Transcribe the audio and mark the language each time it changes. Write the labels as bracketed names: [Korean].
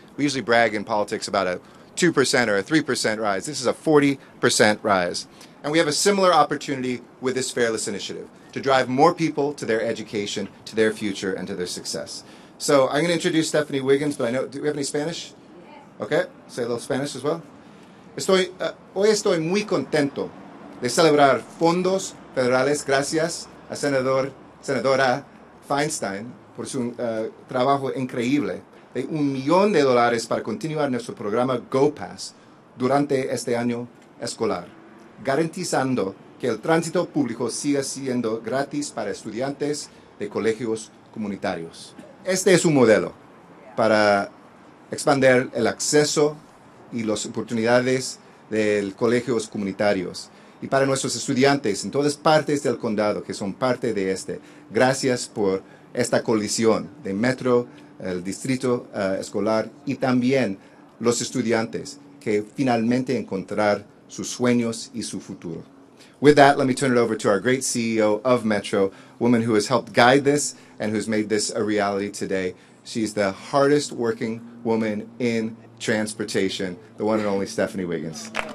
[English] We usually brag in politics about a 2% or a 3% rise. This is a 40% rise. And we have a similar opportunity with this Fareless initiative to drive more people to their education, to their future, and to their success. So I'm going to introduce Stephanie Wiggins, but I know, do we have any Spanish? Okay, say a little Spanish as well. [Spanish] Hoy estoy muy contento de celebrar fondos federales gracias a senadora Feinstein por su trabajo increíble de $1 millón para continuar nuestro programa GoPass durante este año escolar, garantizando que el tránsito público siga siendo gratis para estudiantes de colegios comunitarios. Este es un modelo para expandir el acceso y las oportunidades de colegios comunitarios. Y para nuestros estudiantes en todas partes del condado que son parte de este, gracias por esta coalición de Metro, el distrito escolar y también los estudiantes que finalmente encontrar sus sueños y su futuro. [English] With that, let me turn it over to our great CEO of Metro, a woman who has helped guide this and who's made this a reality today. She's the hardest working woman in transportation, the one and only Stephanie Wiggins.